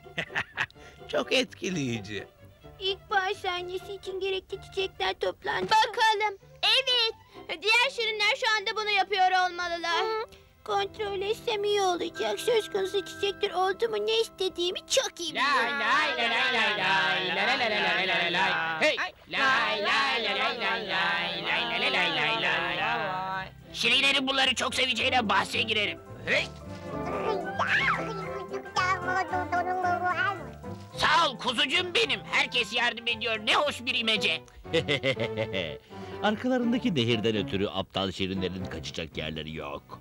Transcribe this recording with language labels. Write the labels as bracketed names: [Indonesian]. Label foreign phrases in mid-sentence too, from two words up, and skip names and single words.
[Turkish] Çok etkileyici. İlkbahar sahnesi için gerekli çiçekler toplandı. Bakalım. Evet. Diğer şirinler şu anda bunu yapıyor olmalılar. Kontrol etsem iyi olacak. Söz konusu çiçekler oldu mu ne istediğimi çok iyi biliyorum. Lay lay lay lay lay lay lay lay lay lay lay lay. Hey! Lay lay lay lay lay lay lay lay lay lay lay lay. Şirinlerin bunları çok seveceğine bahse girerim. Hey! Sağ ol kuzucum benim. Herkes yardım ediyor. Ne hoş bir imece. Arkalarındaki nehirden ötürü aptal şirinlerin kaçacak yerleri yok.